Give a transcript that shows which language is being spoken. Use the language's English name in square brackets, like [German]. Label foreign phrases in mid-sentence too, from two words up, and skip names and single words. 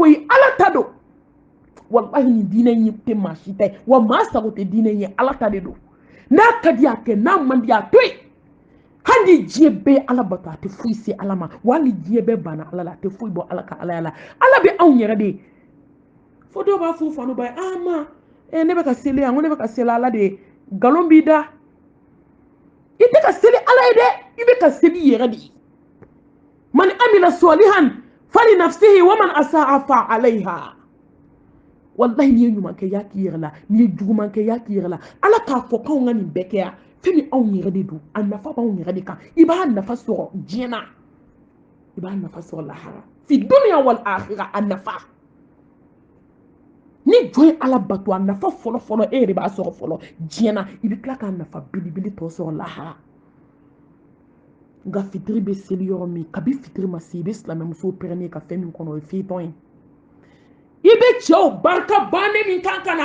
[Bambara] koyi ala ta don wallahi ni diinɛ in tɛ maa si ta ye wa maa sago tɛ diinɛ in ye ala ta de don n'a ka di a kɛ n'a man di a to yen hali diɲɛ bɛɛ ala bato a tɛ foyi se ala ma wa hali diɲɛ bɛɛ banna ala la a tɛ foyi bɔ ala ka alaya la ala bɛ anw yɛrɛ de ye fo dɔw b'a fɔ fanu ba ye ma ne bɛ ka seli yan ko ne bɛ ka seli ala de ye nkalon b'i da i tɛ ka seli ala ye dɛ i bɛ ka seli i yɛrɛ de ye [Arabic] من عمل صالحا فلنفسه ومن أساء فعليها [Bambara] wallahi n'i ye ɲuman kɛ y'a k'i yɛrɛ la n'i ye juguman kɛ y'a k'i yɛrɛ la ala k'a fɔ k'anw ka nin bɛɛ kɛ yan fɛn min anw yɛrɛ de don a nafa b'anw yɛrɛ de kan i b'a nafa sɔrɔ diɲɛ na i b'a nafa sɔrɔ lahara [Arabic] في الدنيا والآخرة [Bambara] a nafa ni jɔn ye ala bato a nafa fɔlɔ fɔlɔ e yɛrɛ b'a sɔrɔ fɔlɔ diɲɛ na i bɛ tila k'a nafa belebele tɔ sɔrɔ lahara nka fitiri bɛ seli yɔrɔ min kabi fitiri ma se i bɛ silamɛmusow pɛrɛnnen ka fɛn min kɔnɔ o ye fitɔn ye i bɛ cɛw barika bannen min kan ka